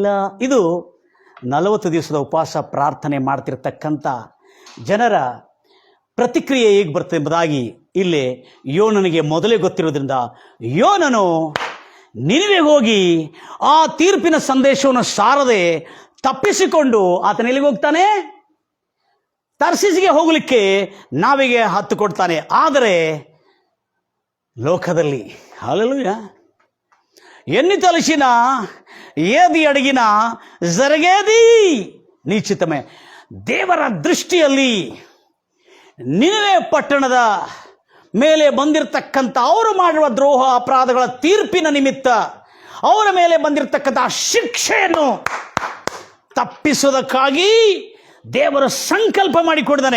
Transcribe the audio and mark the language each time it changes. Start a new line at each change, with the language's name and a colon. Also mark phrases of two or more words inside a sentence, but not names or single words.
Kannada: ಇದು 40 ದಿವಸದ ಉಪವಾಸ ಪ್ರಾರ್ಥನೆ ಮಾಡ್ತಿರ್ತಕ್ಕಂಥ ಜನರ ಪ್ರತಿಕ್ರಿಯೆ ಹೇಗೆ ಬರ್ತದೆ ಎಂಬುದಾಗಿ ಇಲ್ಲಿ ಯೋನನಿಗೆ ಮೊದಲೇ ಗೊತ್ತಿರೋದ್ರಿಂದ ಯೋನನು ನಿನಿವೆಗೆ ಹೋಗಿ ಆ ತೀರ್ಪಿನ ಸಂದೇಶವನ್ನು ಸಾರದೆ ತಪ್ಪಿಸಿಕೊಂಡು ಆತನ ಎಲ್ಲಿಗೆ ಹೋಗ್ತಾನೆ? ತರ್ಸಿಸಿಗೆ ಹೋಗಲಿಕ್ಕೆ ನಾವಿಗೆ ಹತ್ತು ಕೊಡ್ತಾನೆ. ಆದರೆ ಲೋಕದಲ್ಲಿ
Telugu: ಹಲ್ಲೆಲೂಯಾ ఎన్ని తలచినా ఏది అడిగినా జరిగేది ನಿಶ್ಚಿತಮೇ.
Kannada: ದೇವರ ದೃಷ್ಟಿಯಲ್ಲಿ ನಿನವೆ ಪಟ್ಟಣದ ಮೇಲೆ ಬಂದಿರತಕ್ಕಂಥ ಅವರು ಮಾಡುವ ದ್ರೋಹ ಅಪರಾಧಗಳ ತೀರ್ಪಿನ ನಿಮಿತ್ತ ಅವರ ಮೇಲೆ ಬಂದಿರತಕ್ಕಂಥ ಶಿಕ್ಷೆಯನ್ನು ತಪ್ಪಿಸೋದಕ್ಕಾಗಿ ದೇವರು ಸಂಕಲ್ಪ ಮಾಡಿಕೊಡ್ತಾನೆ.